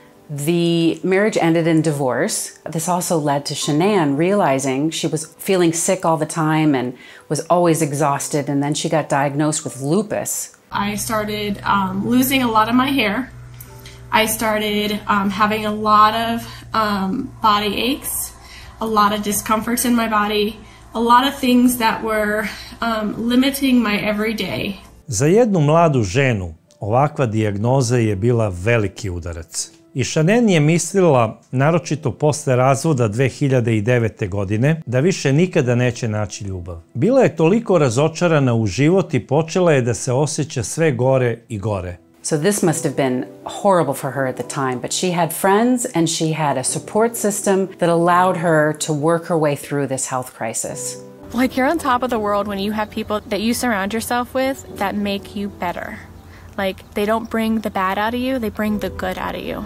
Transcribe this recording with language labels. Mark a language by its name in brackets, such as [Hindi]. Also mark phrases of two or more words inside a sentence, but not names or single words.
[English] The marriage ended in divorce. This also led to Shanann realizing she was feeling sick all the time and was always exhausted, and then she got diagnosed with lupus. I started losing a lot of my hair. I started having a lot of body aches, a lot of discomforts in my body, a lot of things that were limiting my everyday. [Serbian] Za jednu mladu ženu ovakva dijagnoza je bila veliki udarac. I Shanann je mislila, naročito posle razvoda 2009. godine, da više nikada neće naći ljubav. Bila je toliko razočarana u život i počela je da se osjeća sve gore i gore. [English] So this must have been horrible for her at the time, but she had friends and she had a support system that allowed her to work her way through this health crisis. Like you're on top of the world when you have people that you surround yourself with that make you better. Like they don't bring the bad out of you, they bring the good out of you.